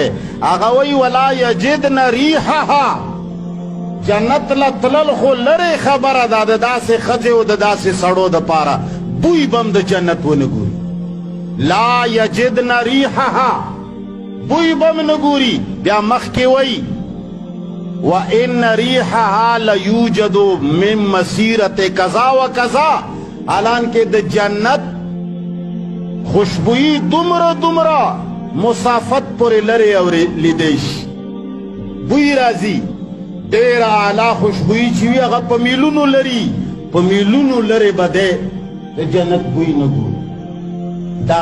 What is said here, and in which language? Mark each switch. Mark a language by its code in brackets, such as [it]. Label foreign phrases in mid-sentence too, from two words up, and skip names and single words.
[ps] هغه وایي [ar] ولا یجدن ریحها [ps] جنت له تلل خو لرې خبره ده د داسې ښځې او د داسې سړو دپاره بوی به هم د جنت ونه ګوري [ar] لا یجدن ریحها [ps] بوی به هم نه ګوري بیا مخکې وایي [ar] وان ریحها لیوجد من مسیرت کذا و کذا [ps] حالانکه د جنت خوشبویی دومره دومره مسافت پورې لرې اوریدلی شي بوی راځي ډېره اعلی خوشبویي چې وي هغه په میلونو لري په میلونو لرې به دی د جنت بوی نه ګوري دا